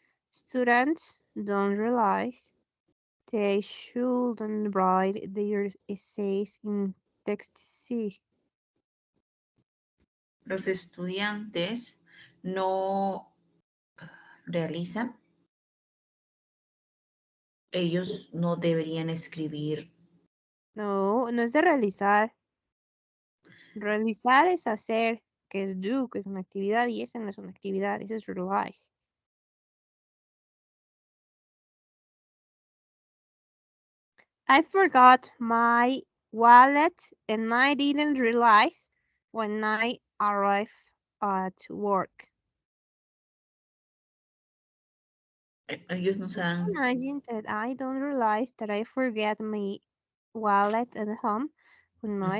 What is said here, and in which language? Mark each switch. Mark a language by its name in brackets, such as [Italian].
[English] Students don't realize they shouldn't write their essays in text C. [Spanish] Los estudiantes no realizan, ellos no deberían escribir. No, no es de realizar. Realizar es hacer. que es do, que es una actividad, y ese no es una actividad, ese es realize. [English] I forgot my wallet and I didn't realize when I arrived at work. [Spanish] Ellos no se dan [English] Imagine that I don't realize that I forget my wallet at home when I